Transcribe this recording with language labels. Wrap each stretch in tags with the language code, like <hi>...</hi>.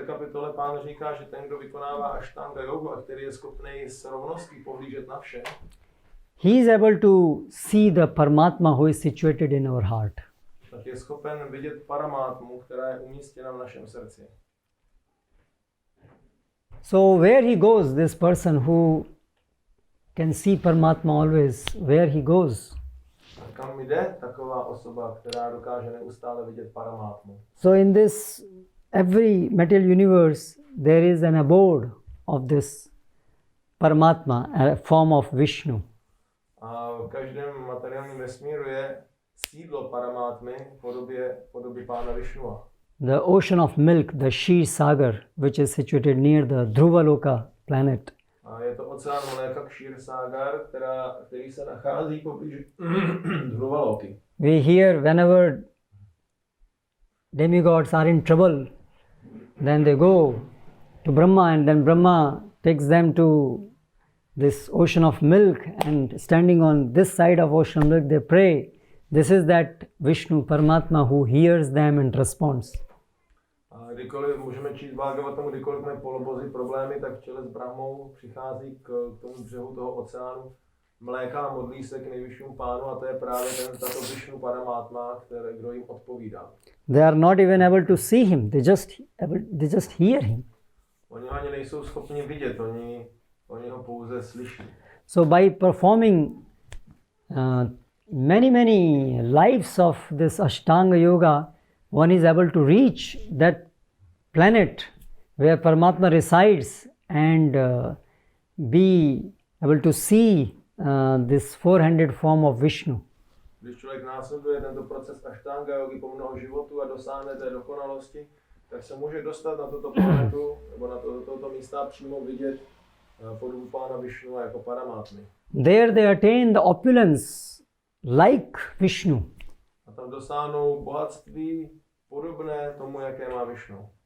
<cs>kapitole pán říká, že ten, kdo vykonává Ashtanga jogu a který je schopný s rovností pohlížet na vše,</cs> <en>he is able to see the Paramatma who is situated in our heart.</en> <cs>tak je schopen vidět paramátmu, která je umístěna v našem srdci.</cs> <en>So where he goes, this person who can see Paramatma always, where he goes.</en> <cs>A kam jde taková osoba, která dokáže neustále vidět paramátmu?</cs> <en>So in this every material universe, there is an abode of this Paramatma, a form of Vishnu.</en> <cs>A v každém materiálním vesmíru je sídlo paramátmy v podobě pána Vishnua.</cs> <en>The ocean of milk, the Shir Sagar, which is situated near the Dhruvaloka planet.</en> <cs>A je to oceán mléka Kshir Sagar, který se nachází poblíž Dhruvaloky.</cs> <en>We hear whenever demigods are in trouble, then they go to Brahma, and then Brahma takes them to this ocean of milk, and standing on this side of ocean of milk, they pray. This is that Vishnu, Paramatma, who hears them and responds.</en> <cs>A kdykoliv můžeme číst Bhagavatamu, kdykoliv mají polobozy problémy, tak v čele s Brahmou přichází k tomu břehu toho oceánu mléka a modlí se k nejvyššímu pánu, a to je právě tato Vishnu Paramatma, kdo jim odpovídá.</cs> <en>They are not even able to see him, they just hear him.</en> <cs>Oni ani nejsou schopni vidět, oni ho pouze slyší.</cs> <en>So by performing many lives of this Ashtanga Yoga, one is able to reach that planet where Paramatma resides and be able to see this four-handed form of Vishnu.</en> <cs>Když člověk následuje tento proces Ashtanga jogy po mnoho životů a dosáhne té dokonalosti, tak se může dostat na tuto planetu nebo na toto místa přímo vidět podobu pána Višnua jako Paramátmy.</cs> <en>There they attain the opulence like Vishnu.</en> <cs>A tam dosáhnou bohatství podobné tomu, jaké má Višnu.</cs>